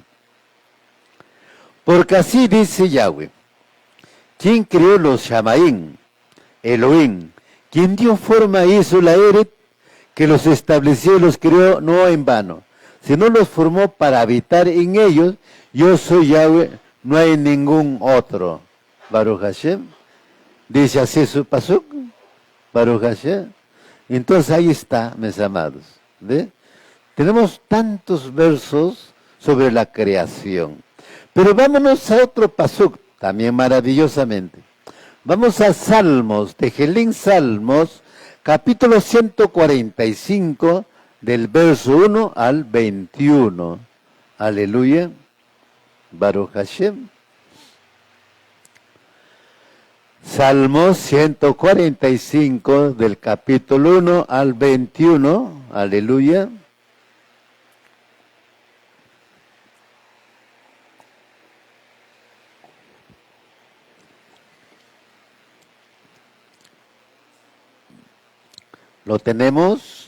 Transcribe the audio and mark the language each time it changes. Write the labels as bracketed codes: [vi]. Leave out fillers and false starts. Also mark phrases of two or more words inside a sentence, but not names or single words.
[es] Porque así dice Yahweh, quien creó los Shamaim, Elohim, quien dio forma hizo la Eret, que los estableció y los creó no en vano, sino los formó para habitar en ellos. Yo soy Yahweh, no hay ningún otro. [he] ברוך השם. [es] Dice así su pasuk. [he] ברוך השם. [es] Entonces ahí está, mis amados. ¿Ve? Tenemos tantos versos sobre la creación. Pero vámonos a otro pasuk, también maravillosamente. Vamos a Salmos, Tejelín Salmos, capítulo 145, del verso 1 al 21. [he] Aleluya. ברוך השם. [es] Salmos 145, del capítulo 1 al 21. Aleluya. Lo tenemos.